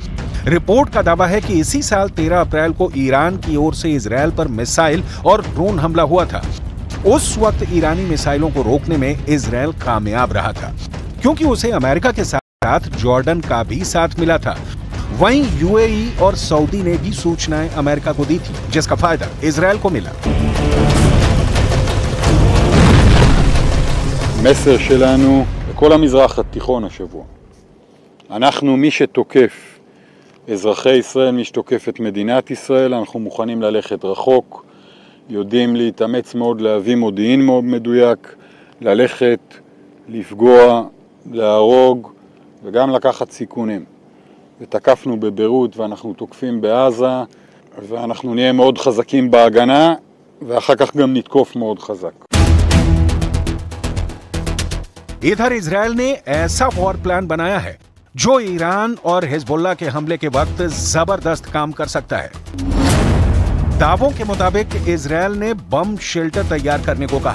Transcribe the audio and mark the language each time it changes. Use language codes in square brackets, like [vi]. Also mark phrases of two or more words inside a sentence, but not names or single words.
[hi] रिपोर्ट का दावा है कि इसी साल 13 अप्रैल को ईरान की ओर से इजराइल पर मिसाइल और ड्रोन हमला हुआ था। उस वक्त ईरानी मिसाइलों को रोकने में इजराइल कामयाब रहा था, क्योंकि उसे अमेरिका के साथ जॉर्डन का भी साथ मिला था। वहीं यूएई और सऊदी ने भी सूचनाएं अमेरिका को दी थी, जिसका फायदा इजराइल को मिला। [he] המסר שלנו לכל המזרח התיכון השבוע, אנחנו מי שתוקף אזרחי ישראל, מי שתוקף את מדינת ישראל, אנחנו מוכנים ללכת רחוק, יודעים להתאמץ מאוד, להביא מודיעין מאוד מדויק, ללכת, לפגוע, להרוג וגם לקחת סיכונים. ותקפנו בביירות ואנחנו תוקפים בעזה, ואנחנו נהיה מאוד חזקים בהגנה, ואחר כך גם נתקוף מאוד חזק. [hi] इधर इजराइल ने ऐसा वॉर प्लान बनाया है जो ईरान और हिजबुल्लाह के हमले के वक्त जबरदस्त काम कर सकता है। दावों के मुताबिक इजराइल ने बम शेल्टर तैयार करने को कहा।